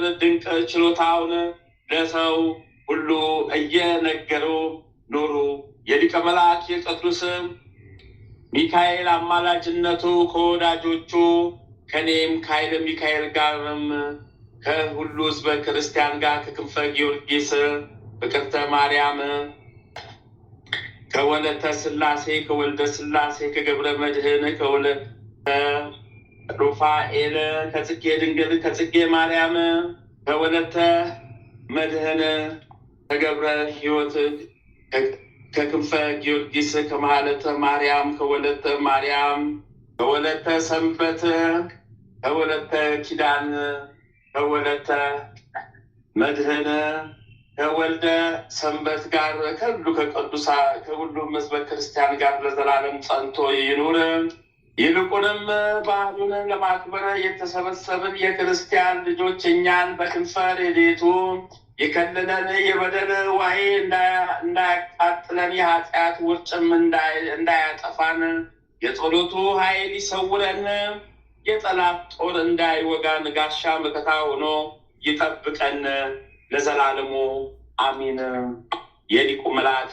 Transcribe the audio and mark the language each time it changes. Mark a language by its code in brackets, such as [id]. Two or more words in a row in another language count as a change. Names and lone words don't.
[am] ድንቅ ችሎታውን ለሰው ሁሉ እየነገሩ ኖሩ። የሊቀ መላእክት የቅዱስ ሚካኤል አማላጅነቱ ከወዳጆቹ ከኔም ከኃይለ ሚካኤል ጋርም ከሁሉ ሕዝበ ክርስቲያን ጋር ከክንፈ ጊዮርጊስ ፍቅርተ ማርያም ከወለተ ሥላሴ ከወልደ ሥላሴ ከገብረ መድኅን ከወለተ ሩፋኤል ከጽጌ ድንግል ከጽጌ ማርያም ከወለተ መድኅን ከገብረ ሕይወት ከክንፈ ጊዮርጊስ ከመሃለተ ማርያም ከወለተ ማርያም ከወለተ ሰንበት ከወለተ ኪዳን ከወለተ መድኅን ከወልደ ሰንበት ጋር ከሁሉም ሕዝበ ክርስቲያን ጋር ለዘላለም ጸንቶ ይኑር። ይልቁንም በዓሉን ለማክበር የተሰበሰብን የክርስቲያን ልጆች እኛን በክንፈ ረድኤቱ የከለለን የበደል ዋይ እንዳያቃጥለን የኃጢአት ውርጭም እንዳያጠፋን የጸሎቱ ኃይል ይሰውረን። የጠላት ጦር እንዳይወጋን ጋሻ መከታ ሆኖ ይጠብቀን ለዘላለሙ አሚን። የሊቁ መልአክ